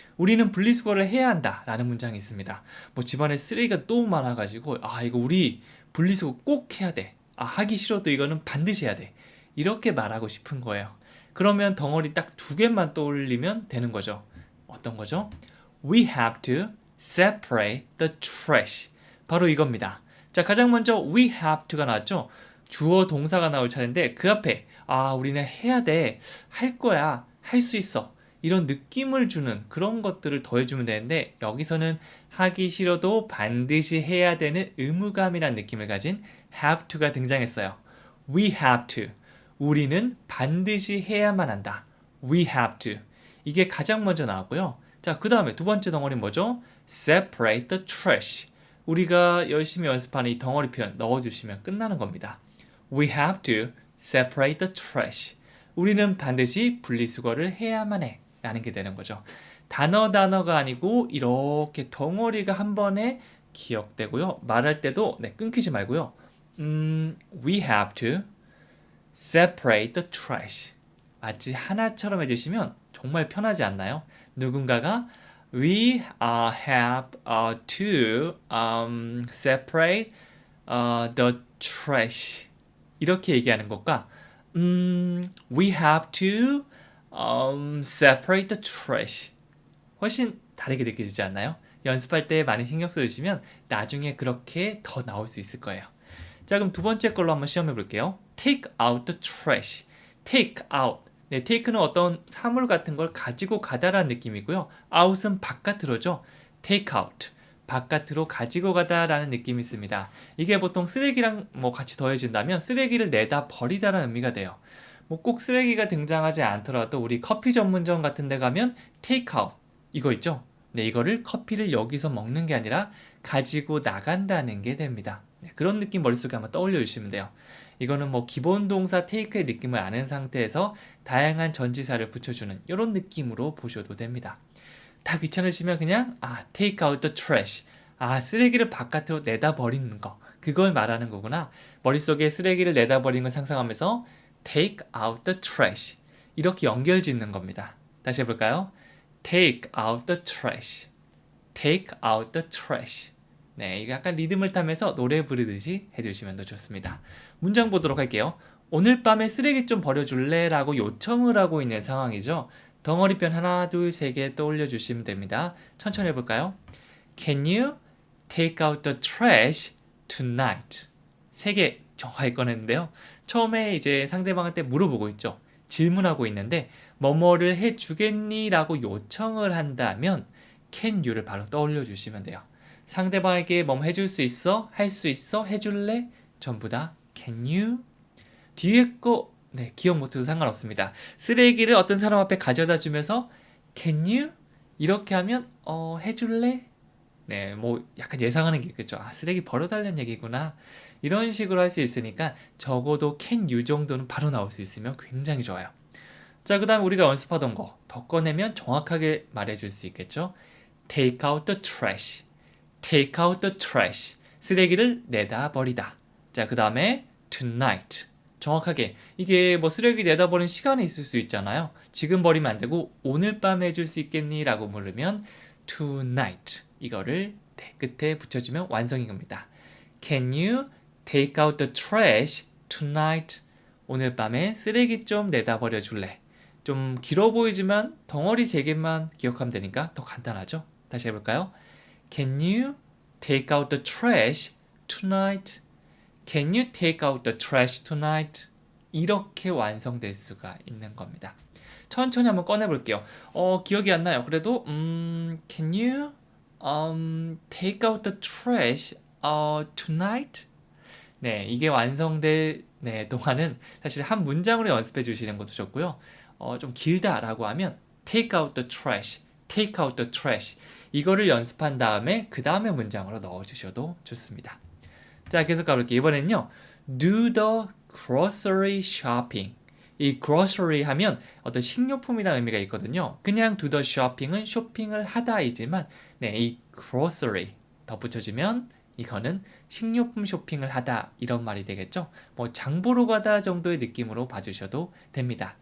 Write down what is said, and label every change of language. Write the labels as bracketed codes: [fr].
[ko] 우리는 분리수거를 해야 한다 라는 문장이 있습니다. 뭐 집안에 쓰레기가 너무 많아가지고 이거 우리 분리수거 꼭 해야 돼. 하기 싫어도 이거는 반드시 해야 돼. 이렇게 말하고 싶은 거예요. 그러면 덩어리 딱 2개만 떠올리면 되는 거죠. 어떤 거죠? [en] We have to separate the trash. [ko] 바로 이겁니다. 자, 가장 먼저 [en] we have to [ko] 가 나왔죠. 주어 동사가 나올 차례인데 그 앞에 우리는 해야 돼, 할 거야, 할 수 있어, 이런 느낌을 주는 그런 것들을 더해주면 되는데 여기서는 하기 싫어도 반드시 해야 되는 의무감이라는 느낌을 가진 have to가 등장했어요. [en] We have to. [ko] 우리는 반드시 해야만 한다. [en] We have to. [ko] 이게 가장 먼저 나왔고요. 자, 그 다음에 두 번째 덩어리는 뭐죠? [en] Separate the trash. [ko] 우리가 열심히 연습하는 이 덩어리 표현 넣어주시면 끝나는 겁니다. [en] We have to separate the trash. [ko] 우리는 반드시 분리수거를 해야만 해 라는 게 되는 거죠. 단어가 아니고 이렇게 덩어리가 한 번에 기억되고요. 말할 때도 끊기지 말고요. [en] We have to separate the trash. [ko] 마치 하나처럼 해주시면 정말 편하지 않나요? [en] 누군가가 we have to separate the trash. [ko] 이렇게 얘기하는 것과 [en] we have to separate the trash. [ko] 훨씬 다르게 느껴지지 않나요? 연습할 때 많이 신경 써주시면 나중에 그렇게 더 나올 수 있을 거예요. 자, 그럼 두 번째 걸로 한번 시험해 볼게요. [en] take out the trash. take out. [ko] 네, take는 어떤 사물 같은 걸 가지고 가다라는 느낌이고요. out은 바깥으로죠. take out. 바깥으로 가지고 가다라는 느낌이 있습니다. 이게 보통 쓰레기랑 뭐 같이 더해진다면 쓰레기를 내다 버리다라는 의미가 돼요. 뭐 꼭 쓰레기가 등장하지 않더라도 우리 커피 전문점 같은 데 가면 take out. 이거 있죠? 네, 이거를 커피를 여기서 먹는 게 아니라 가지고 나간다는 게 됩니다. 네, 그런 느낌 머릿속에 한번 떠올려 주시면 돼요. 이거는 뭐 기본 동사 take의 느낌을 아는 상태에서 다양한 전치사를 붙여주는 이런 느낌으로 보셔도 됩니다. 다 귀찮으시면 그냥 [en] take out the trash. [ko] 쓰레기를 바깥으로 내다 버리는 거. 그걸 말하는 거구나. 머릿속에 쓰레기를 내다 버리는 걸 상상하면서 [en] take out the trash. [ko] 이렇게 연결 짓는 겁니다. 다시 해볼까요? [en] take out the trash. take out the trash. [ko] 네, 이거 약간 리듬을 타면서 노래 부르듯이 해주시면 더 좋습니다. 문장 보도록 할게요. 오늘 밤에 쓰레기 좀 버려줄래? 라고 요청을 하고 있는 상황이죠. 덩어리편 하나, 둘, 세 개 떠올려 주시면 됩니다. 천천히 해볼까요? [en] Can you take out the trash tonight? [ko] 세 개 정확하게 꺼냈는데요. 처음에 이제 상대방한테 물어보고 있죠. 질문하고 있는데 뭐뭐를 해주겠니? 라고 요청을 한다면 can you를 바로 떠올려 주시면 돼요. 상대방에게 뭐뭐 해줄 수 있어? 할 수 있어? 해줄래? 전부 다 can you? 뒤에 거 네, 기억 못해도 상관없습니다. 쓰레기를 어떤 사람 앞에 가져다 주면서 can you? 이렇게 하면 해줄래? 네, 뭐 약간 예상하는 게 있겠죠. 쓰레기 버려달라는 얘기구나. 이런 식으로 할 수 있으니까 적어도 can you 정도는 바로 나올 수 있으면 굉장히 좋아요. 자, 그 다음에 우리가 연습하던 거 더 꺼내면 정확하게 말해줄 수 있겠죠. [en] take out the trash. take out the trash. [ko] 쓰레기를 내다 버리다. 자, 그 다음에 tonight. 정확하게 이게 뭐 쓰레기 내다 버린 시간이 있을 수 있잖아요. 지금 버리면 안 되고 오늘 밤에 해줄 수 있겠니? 라고 물으면 tonight. 이거를 끝에 붙여주면 완성인 겁니다. [en] Can you take out the trash tonight? [ko] 오늘 밤에 쓰레기 좀 내다 버려 줄래? 좀 길어 보이지만 덩어리 3개만 기억하면 되니까 더 간단하죠? 다시 해볼까요? [en] Can you take out the trash tonight? Can you take out the trash tonight? [ko] 이렇게 완성될 수가 있는 겁니다. 천천히 한번 꺼내볼게요. 기억이 안 나요. 그래도 [en] Can you take out the trash tonight? [ko] 네, 이게 완성될 동안은 사실 한 문장으로 연습해 주시는 것도 좋고요. 좀 길다라고 하면 [en] take out the trash, take out the trash. [ko] 이거를 연습한 다음에 그 다음에 문장으로 넣어주셔도 좋습니다. 자, 계속 가볼게요. 이번엔요. [en] do the grocery shopping. [ko] 이 grocery 하면 어떤 식료품이라는 의미가 있거든요. 그냥 [en] do the shopping [ko] 은 쇼핑을 하다이지만 이 grocery 덧붙여주면 이거는 식료품 쇼핑을 하다 이런 말이 되겠죠. 뭐 장 보러 가다 정도의 느낌으로 봐주셔도 됩니다.